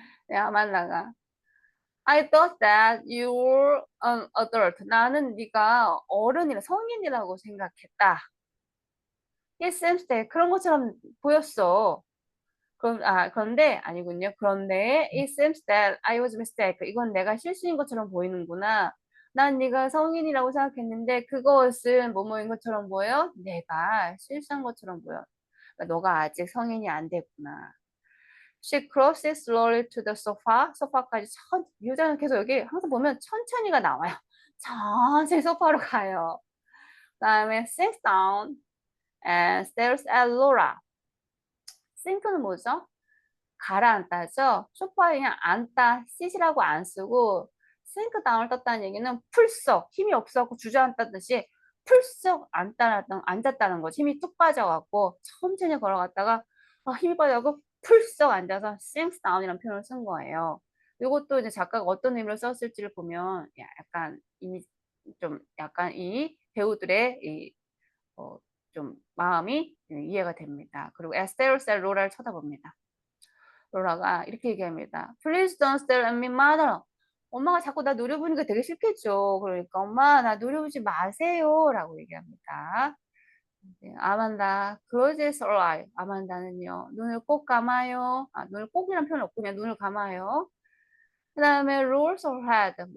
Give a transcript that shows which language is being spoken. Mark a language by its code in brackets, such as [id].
[en] 아만다가 I thought that you were an adult. [ko] 나는 네가 성인이라고 생각했다. [en] It seems that [ko] 그런 것처럼 보였어. 그런데 아니군요. 그런데 [en] it seems that I was mistaken. [ko] 이건 내가 실수인 것처럼 보이는구나. 난 네가 성인이라고 생각했는데 그것은 뭐뭐인 것처럼 보여? 내가 실수한 것처럼 보여. 그러니까 너가 아직 성인이 안 됐구나. [en] She crosses slowly to the sofa. [ko] 소파까지 여자는 계속 여기 항상 보면 천천히가 나와요. 천천히 소파로 가요. 그다음에 [en] sits down and stares at Laura. [ko] 싱크는 뭐죠? 가라앉다죠. 소파에 그냥 앉다, sit이라고 안 쓰고 sink down을 떴다는 얘기는 풀썩 힘이 없어갖고 주저앉다는 듯이 풀썩 앉았다는 거지. 힘이 뚝 빠져갖고 천천히 걸어갔다가 힘이 빠져갖고 풀썩 앉아서 sinks down이라는 표현을 쓴 거예요. 이것도 이제 작가가 어떤 의미로 썼을지를 보면 약간 이미 좀 약간 이 배우들의 좀 마음이 이해가 됩니다. 그리고 에스테르셀 로라를 쳐다봅니다. 로라가 이렇게 얘기합니다. [en] Please don't stare at me, mother. [ko] 엄마가 자꾸 나 노려보니까 되게 싫겠죠. 그러니까 엄마 나 노려보지 마세요 라고 얘기합니다. 네, [en] 아만다, close your eye. [ko] 아만다는요, 눈을 꼭 감아요. 눈을 꼭이란 표현 없고 그냥 눈을 감아요. 그 다음에 [en] rolls her head.